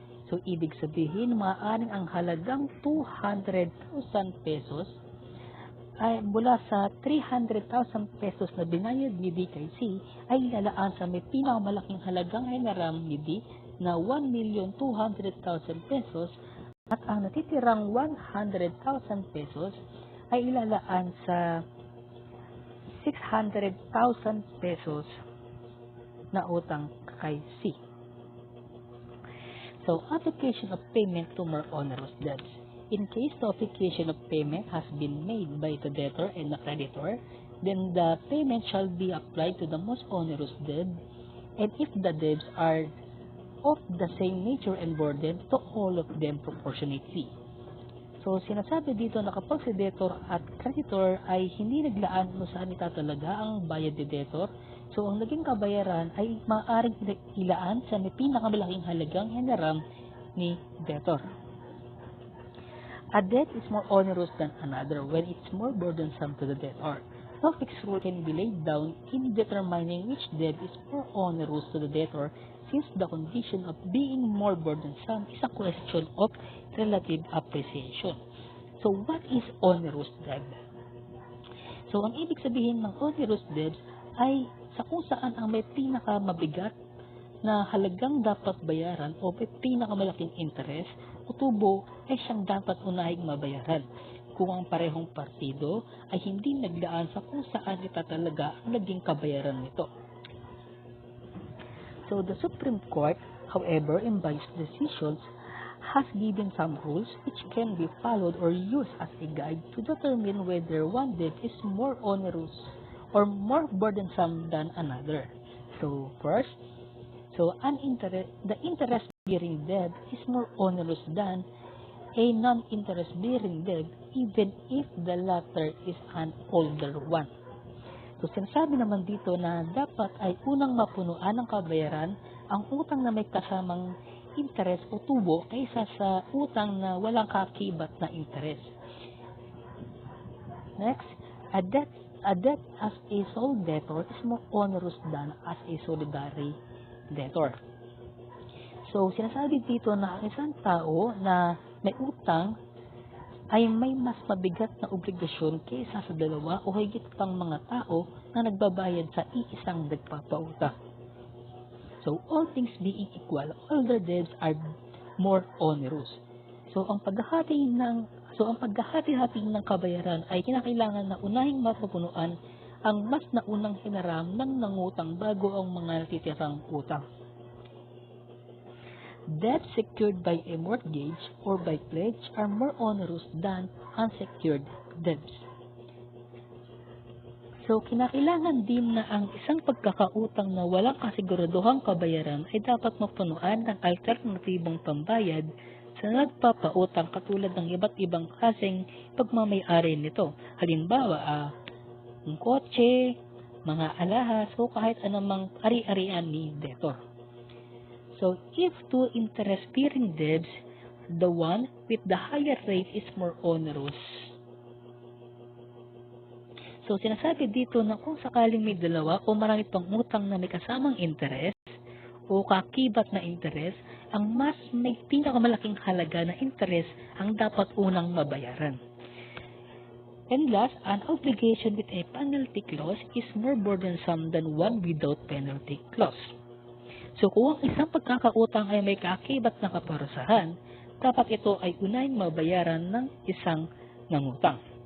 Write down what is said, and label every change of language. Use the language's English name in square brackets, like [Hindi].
[Filipino] So, ibig sabihin, maaaring ang halagang 200,000 pesos ay mula sa 300,000 pesos na binayad ni D kay C ay ilalaan sa may pinakamalaking halagang hiniram ni D na 1,200,000 pesos at ang natitirang 100,000 pesos ay ilalaan sa 600,000 pesos na utang kay C. [English] So, application of payment to more onerous debts. In case the application of payment has been made by the debtor and the creditor, then the payment shall be applied to the most onerous debt, and if the debts are of the same nature and burden, to all of them proportionately. [Filipino] So, sinasabi dito na kapag si debtor at creditor ay hindi naglaan kung saan itatalaga ang bayad ni debtor, so ang naging kabayaran ay maaaring ilaan sa may pinakamalaking halagang hiniram ni debtor. [English] A debt is more onerous than another when it's more burdensome to the debtor. No fixed rule can be laid down in determining which debt is more onerous to the debtor, since the condition of being more burdensome is a question of relative appreciation. So, what is onerous debt? [Filipino] So, ang ibig sabihin ng onerous debt ay sa kung saan ang may pinakamabigat na halagang dapat bayaran o may pinakamalaking interest o tubo ay siyang dapat unahing mabayaran kung ang parehong partido ay hindi naglaan sa kung saan itatalaga ang naging kabayaran nito. [English] So, the Supreme Court, however, in various decisions, has given some rules which can be followed or used as a guide to determine whether one debt is more onerous or more burdensome than another. So, first, the interest-bearing debt is more onerous than a non-interest-bearing debt, even if the latter is an older one. [Filipino] So, sinasabi naman dito na dapat ay unang mapunuan ng kabayaran ang utang na may kasamang interest o tubo kaysa sa utang na walang kakibat na interest. [English] Next, a debt as a sole debtor is more onerous than as a solidary debtor. [Filipino] So, sinasabi dito na ang isang tao na may utang ay may mas mabigat na obligasyon kaysa sa dalawa o higit pang mga tao na nagbabayad sa iisang nagpapautang. [English] So, all things being equal, older debts are more onerous. [Filipino] So, ang paghahati-hati ng kabayaran ay kinakailangan na unahing mapupunuan ang mas naunang hiniram ng nangutang bago ang mga natitirang utang. [English] Debts secured by a mortgage or by pledge are more onerous than unsecured debts. [Filipino] So, kinakailangan din na ang isang pagkakautang na walang kasiguraduhang kabayaran ay dapat mapunuan ng alternatibong pambayad sa nagpapautang katulad ng iba't ibang klaseng pagmamay-ari nito. Halimbawa, ang kotse, mga alahas, o kahit anumang ari-arian ni debtor. [English] So, if two interest-bearing debts, the one with the higher rate is more onerous. [Filipino] So, sinasabi dito na kung sakaling may dalawa o marami pang utang na may kasamang interest o kakibat na interest, ang mas may pinakamalaking halaga na interest ang dapat unang mabayaran. [English] And last, an obligation with a penalty clause is more burdensome than one without penalty clause. [Filipino] So, kung ang isang pagkakautang ay may kakibat na kaparusahan, dapat ito ay unahing mabayaran ng isang nangutang.